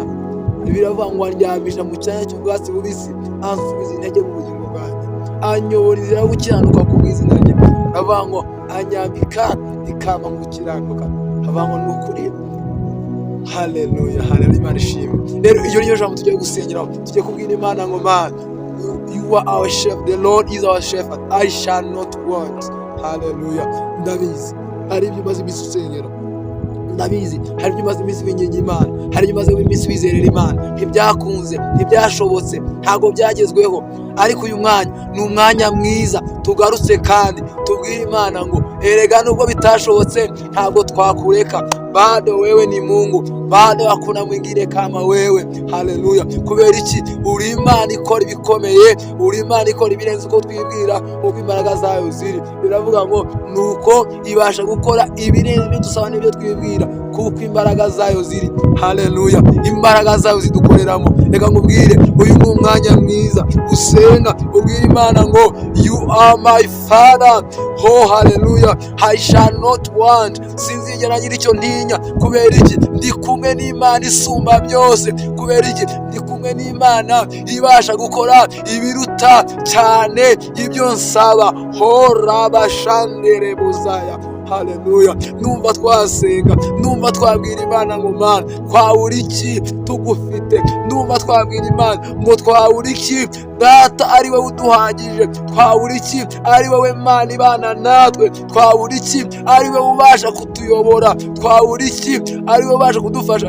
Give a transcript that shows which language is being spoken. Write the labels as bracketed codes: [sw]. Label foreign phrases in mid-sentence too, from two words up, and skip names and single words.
[rw] Biravuga ngo andyamisha mu cyanya cy'ubwatsi bubisi, ansubiza intege mu bugingo bwanjye, anyobora inzira yo gukiranuka ku bw'izina rye. Biravuga ngo anyambika ikamba mu gukiranuka. Biravuga ngo ni ukuri. Haleluya. Haleluya. Imana ishimwe. Rero iyo niyo jambo tugiye gusengeraho, tugiye kubwira Imana ngo Mana [en] you are our shepherd, the Lord is our shepherd, I shall not want. [rw] Haleluya. Ndabizi hari ibyo umaze iminsi usengera, ndabizi hari ibyo umaze iminsi winginga Imana, hari ibyo umaze iminsi wizerera Imana, ntibyakunze, ntibyashobotse, ntabwo byagezweho, ariko uyu mwanya ni umwanya mwiza tugarutse kandi tubwire Imana ngo erega nubwo bitashobotse ntabwo twakureka, [sw] bado wewe ni Mungu, bado hakuna mwingine kama wewe. [rw] Haleluya. Kubera iki? Uri Imana ikora ibikomeye, uri Imana ikora ibirenze uko twibwira, uko imbaraga zayo ziri. Biravuga ngo nuko ibasha gukora ibirenze ibyo dusaba n'ibyo twibwira, kuko imbaraga zayo ziri. Haleluya. Imbaraga zayo zidukoreramo. Reka nkubwire, uyu ni umwanya mwiza usenga, ubwira Imana ngo [en] you are my father. Oh haleluya. I shall not want. [rw] Sinzigera ngira icyo ntinya. Kubera iki? Ndi kumwe n'Imana isumba byose. Kubera iki? Ndi kumwe n'Imana ibasha gukora ibiruta cyane ibyo nsaba. Hora bashandere buzaya. Haleluya. Numva twasenga, numva twabwira Imana ngo Mana twabura iki tugufite, numva twabwira Imana ngo twabura iki Data ari wowe uduhagije, twabura iki ari wowe Mana ibana natwe, twabura iki ari wowe ubasha kutuyobora, twabura iki ari wowe ubasha kudufasha.